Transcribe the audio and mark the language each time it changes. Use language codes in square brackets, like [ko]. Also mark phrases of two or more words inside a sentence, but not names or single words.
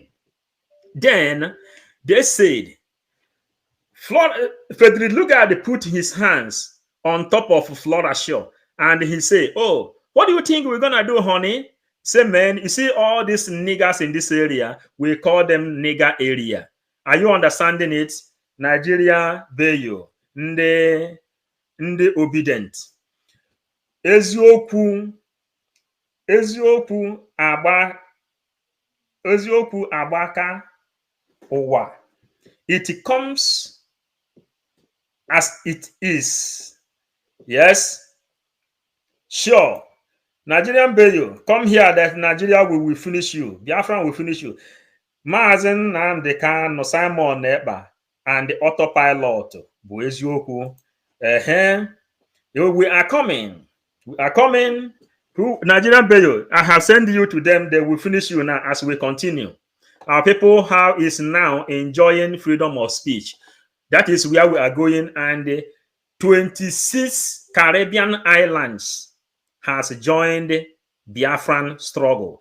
[en] Then they said, Frederick Lugard put his hands on top of Flora Shaw and he said, "Oh, what do you think we're gonna do, honey?" Say, "Man, you see all these niggers in this area, we call them nigger area. Are you understanding it? Nigeria, Bayo, Nde obedient. [ig] Eziokwu agbaka ụwa. [en] It comes as it is." Yes, sure. Nigerian Bayo, come here that Nigeria will finish you. Biafran will finish you. Mazen Nnamdi Kanu, Simon Ekpa, and the autopilot. [ig] Bụ eziokwu. [en] We are coming. We are coming. Nigerian Bayo, I have sent you to them. They will finish you now as we continue. Our people is now enjoying freedom of speech. That is where we are going. And 26 Caribbean islands has joined Biafran struggle.